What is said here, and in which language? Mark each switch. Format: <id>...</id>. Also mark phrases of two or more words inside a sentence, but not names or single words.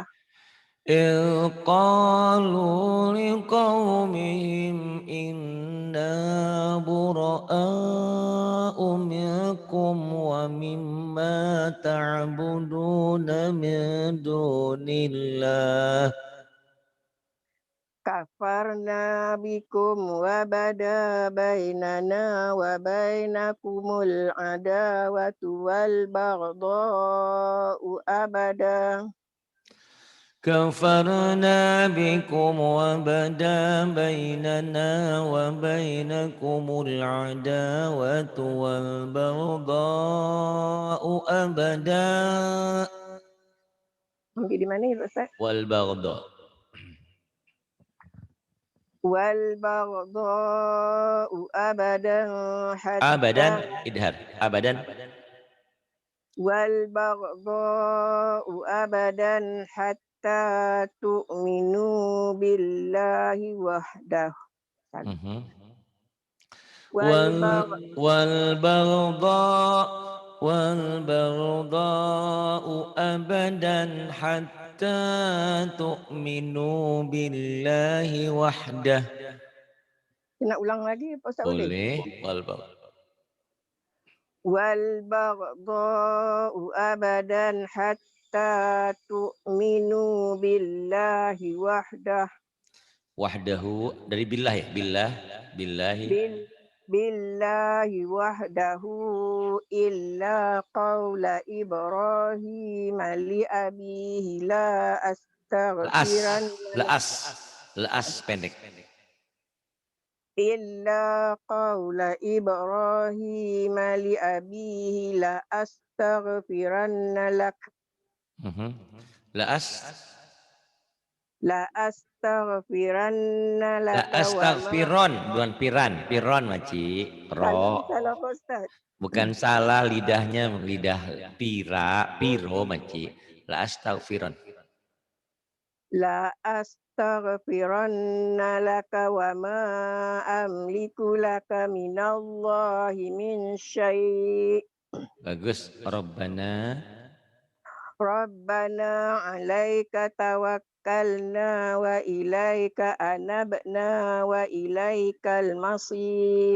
<ar>إذ قالوا لقومهم إنا براء منكم ومما تعبدون من دون الله كفرنا بكم وبدا بيننا وبينكم العداوة والبغضاء أبدا كفرنا بكم وبدا بيننا وبينكم العداوة والبغضاء أبدا.</ar> <ms>Sampai di mana ya Ustaz?</ms> <ar>والبغضاء والبغضاء أبدا أبدا hatta إدهار أبدا والبغضاء أبدا حتى تؤمنوا بالله وحده. Mhm. والبغ والبغضاء أبدا حتى تؤمنوا بالله وحده.</ar> <ms>Nak ulang lagi Pak Ustaz boleh? Boleh.</ms> <ar>والبغضاء والبغضاء أبدا حتى تؤمنوا بالله وحده.</ar> <ms>wahdahu dari billah ya, billah, billahi.</ms> <ar>بالله وحده إلا قول إبراهيم لأبيه لا Laas, astaghfiran</ar> <ms>laas, laas pendek.</ms> <ar>إلا قول إبراهيم لأبيه لأستغفرن لك Mhm. Laas, لأستغفرن La لك وما</ar> <ms>astaghfiron, bukan piran, piron maci, ro. salah Pak Ustaz. Bukan salah lidahnya, lidah piro maci.</ms> <ar>لأستغفرن. لأستغفرن لك وما أملك لك من الله من شيء'.</ar> <ms>Bagus. Rabbana</ms> <ar>ربنا عليك توكلنا وإليك أنبنا وإليك المصير.</ar>